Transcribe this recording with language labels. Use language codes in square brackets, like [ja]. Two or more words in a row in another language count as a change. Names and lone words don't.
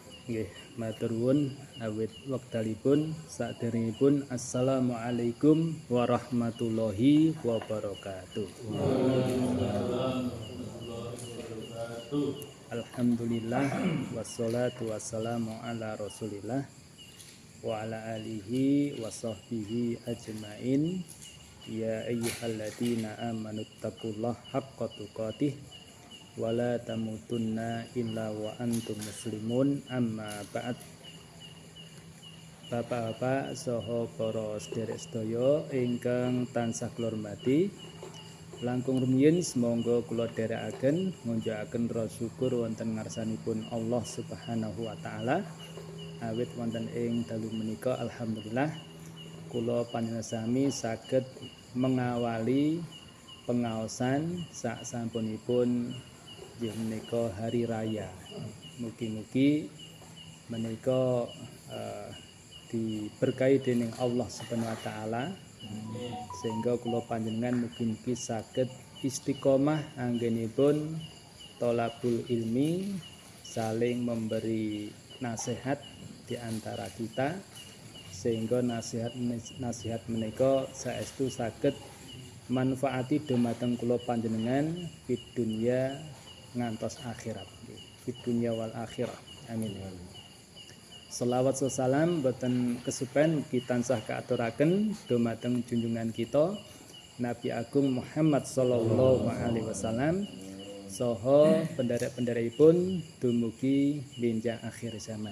[jv] Nggih, matur nuwun awit wektalipun saderengipun [ar] السلام عليكم ورحمة الله وبركاته. الحمد لله والصلاة والسلام على رسول الله وعلى آله وصحبه أجمعين. يا أيها الذين آمنوا اتقوا الله حق تقاته ولا تموتن إلا وأنتم مسلمون. أما بعد. [jv] Bapak-bapak saha para sedherek sedaya ingkang tansah kula hormati, langkung rumiyin semangga kula dherekaken ngunjukaken rasa syukur wonten ngarsanipun Allah [ar] سبحانه وتعالى. [jv] Awit wonten ing dalu menika alhamdulillah kula panjenengan sami saged mengawali pengaosan sak sampunipun inggih menika hari raya. Mugi-mugi menika diberkahi dening Allah [ar] سبحانه وتعالى [jv] sehingga kula panjenengan mugi-mugi saged istiqomah anggenipun [ar] طلب العلم, [id] saling memberi nasihat di antara kita sehingga [jv] nasihat menika saestu saged manfaati dumateng kula panjenengan [ar] في الدنيا [jv] ngantos akhirat, [ar] في الدنيا والآخرة. [jv] Amin. Selawat salam boten kesupen kita tansah kaaturaken dumateng junjungan kita Nabi Agung Muhammad [ar] صلى الله عليه وسلم [jv] saha penderek-penderekipun dumugi benjang akhir zaman.